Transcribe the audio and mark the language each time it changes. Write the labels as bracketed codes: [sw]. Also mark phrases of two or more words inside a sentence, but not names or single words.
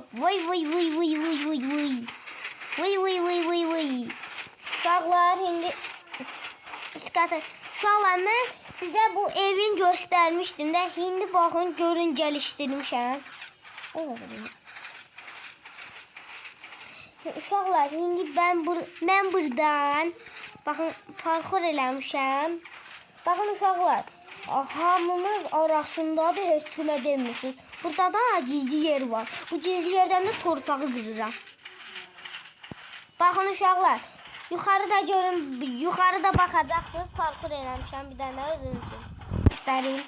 [az] Uşaqlar, şimdi uşaqlar, mən sizə bu evin [tr] göstermiştim de, şimdi bakın [az] görün geliştirmişəm. Uşaqlar, şimdi mən buradan bakın parkur eləmişəm. Bakın uşaqlar, hamımız arasındadır, heç kimə demirsiniz. Burada da gizli yer var. Bu gizli yerdən də torpağı qırıram. Bakın uşaqlar, yuxarıda görün, yuxarıda baxacaqsınız. Parkur eləmişəm, bir dənə özüm üçün göstəreyim.